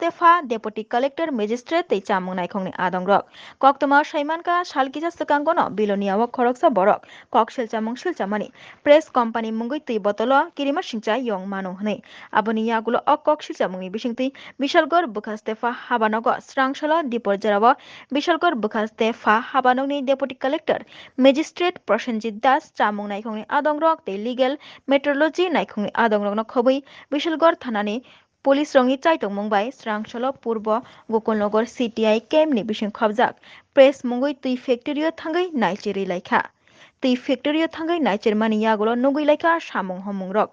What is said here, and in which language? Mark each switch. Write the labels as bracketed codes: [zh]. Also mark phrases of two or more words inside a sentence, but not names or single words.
[trp] pha [en] deputy collector magistrate [trp] tui chamung naikhongni adongrok kok to ma saimanka salkija sukango no bilonia wa khoroksa borok kok siljamong siljamani press company mungui tui botolo kirima singcha yong mano hune aboni yagulo ok kok siljamungni bisingtui bishalgor bokhaste pha habanogo srangsalo dipor jarabo বিশালগড় বখাস্তে ফা হাবানংনি [en] deputy collector magistrate [trp] প্রসেনজিৎ দাস চামুং নাইখংনি আদংরক তে [en] legal metrology [trp] নাইখংনি আদংরকনো খবৈ বিশালগড় থানানি পুলিশ রঙি চাইটং মুম্বাই স্রাংসল পূর্ব গোকুলনগর সিটিআই কেমনি বিসিং খবজাক প্রেস মুঙ্গৈ তুই ফ্যাক্টরিও থাঙ্গৈ নাইচেরি লাইখা তুই ফ্যাক্টরিও থাঙ্গৈ নাইচের মানি ইয়াগুলো নুগুই লাইখা সামুং হমুংরক